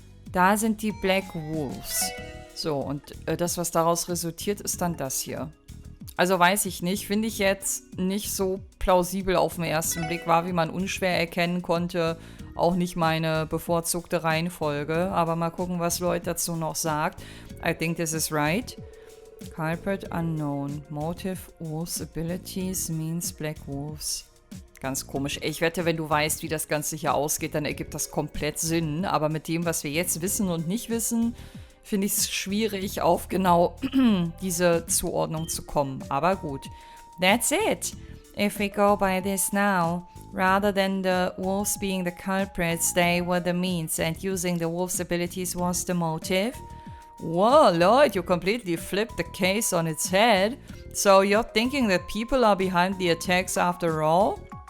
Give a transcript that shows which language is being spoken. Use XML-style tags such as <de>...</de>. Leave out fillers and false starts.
<de>Da sind die Black Wolves. So, und das, was daraus resultiert, ist dann das hier. Also weiß ich nicht. Finde ich jetzt nicht so plausibel auf den ersten Blick. War, wie man unschwer erkennen konnte, auch nicht meine bevorzugte Reihenfolge. Aber mal gucken, was Lloyd dazu noch sagt.</de> <en>I think this is right. Culprit unknown. Motive Wolves Abilities means Black Wolves.</en> <de>Ganz komisch. Ich wette, wenn du weißt, wie das Ganze hier ausgeht, dann ergibt das komplett Sinn. Aber mit dem, was wir jetzt wissen und nicht wissen, finde ich es schwierig, auf genau diese Zuordnung zu kommen. Aber gut.</de> <en>That's it. If we go by this now, rather than the wolves being the culprits, they were the means, and using the wolves' abilities was the motive. Whoa, Lloyd, you completely flipped the case on its head. So you're thinking that people are behind the attacks after all?</en>